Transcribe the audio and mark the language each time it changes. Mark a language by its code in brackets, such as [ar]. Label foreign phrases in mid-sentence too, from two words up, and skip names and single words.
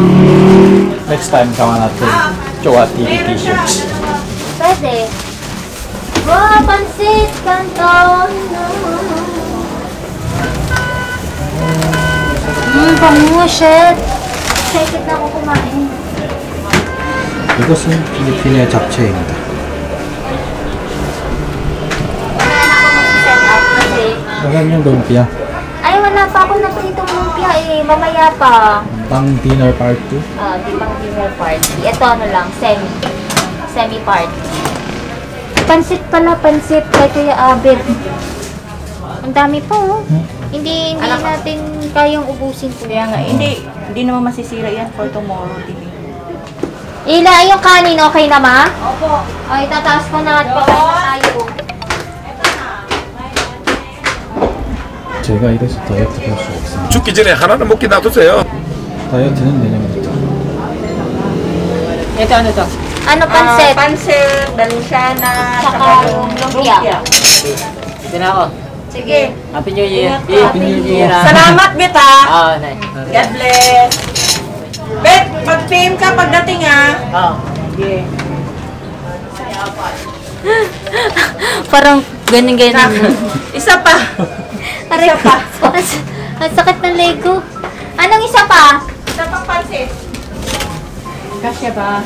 [tl] Next time, kawan natin. Chowa TV t-shirts. Pwede. Wow, pansit canton. Bango, shit. Excited na ako kumain. [ko] 이것은 필리핀의 잡채입니다. [tl] Wala na ako mag-set up kasi... Maraming lumpia. Ay, wala pa ako napritong lumpia eh. Mamaya pa. Pang [en] dinner party. [tl] Di pang [en] dinner party. [tl] Ito ano lang, semi-party. Pansit pala, pansit. Kay Kuya Abed. Ang dami pa oh. Hindi natin kayang ubusin po. Kaya nga, hindi naman masisira yan [en] for tomorrow, [tl] TV. Ila, yung kanin, okay na ma? Opo. Ay, tataas ko na at pakain na tayo. [ko] 제가 이래서 다이어트를 할 수가 없습니다. 죽기 전에 하나는 먹게 놔두세요. 다이어트는 내년부터. [tl] Ito, ano to? Ano pansit? Pansit, dalusyana, Saka yung lumpia. Ito na ako. Sige. [en] Happy New Year. Happy New Year. [tl] Salamat, Beta. Nice. [en] God bless. [tl] Bet, mag-fame ka pagdating sige. Parang ganyan-ganyan. Isa pa. Aray pa. Ang sakit ng Lego. Anong isa pa? Isa pang pansit. Kasya ba?